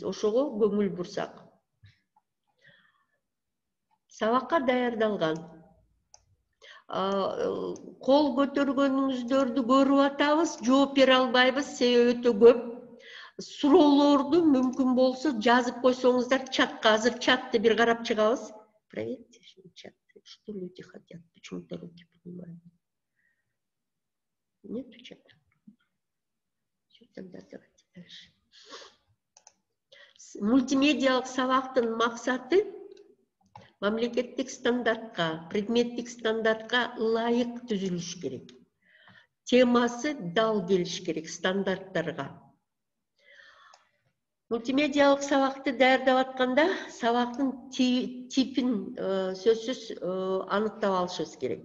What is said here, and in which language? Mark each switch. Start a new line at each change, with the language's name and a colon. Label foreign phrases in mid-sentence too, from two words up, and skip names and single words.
Kyrgyz: Ошого көңүл бурсак. Сабакка даярдалган. Кол көтөргөнүңүздөрдү көрүп атабыз, жооп бере албайбыз, себеби өтө көп. Суроолорду мүмкүн болсо жазып койсоңуздар чатка. Азыр чатты бир карап чыгабыз.
Russian: Проверьте чат. Что люди хотят, почему-то руки поднимают. Нету чата. Все, тогда давайте дальше.
Kyrgyz: Мультимедиалык сабактын максаты мамлекеттик стандартка, предметтик стандартка ылайык түзүлүш керек. Темасы дал келиш керек стандарттарга. Мультимедиалык сабакты даярдап атканда сабактын типин сөзсүз аныктап алышыбыз керек.